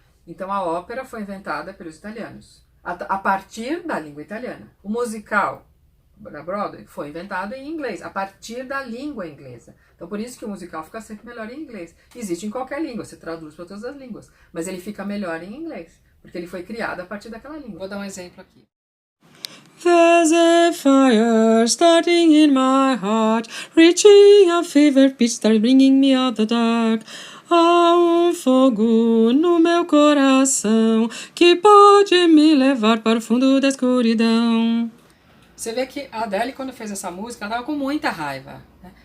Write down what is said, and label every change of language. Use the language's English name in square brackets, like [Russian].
[Portuguese] Então a ópera foi inventada pelos italianos, a partir da língua italiana. O musical da Broadway foi inventado em inglês, a partir da língua inglesa. Então por isso que o musical fica sempre melhor em inglês. Existe em qualquer língua, você traduz para todas as línguas, mas ele fica melhor em inglês, porque ele foi criado a partir daquela língua. Vou dar um exemplo aqui. [English] There's a fire starting in my heart, reaching a fever pitch, starts bringing me out the dark. [Portuguese] Há um fogo no meu coração que pode me levar para o fundo da escuridão. Você vê que a Adele, quando fez essa música, ela estava com muita raiva, né?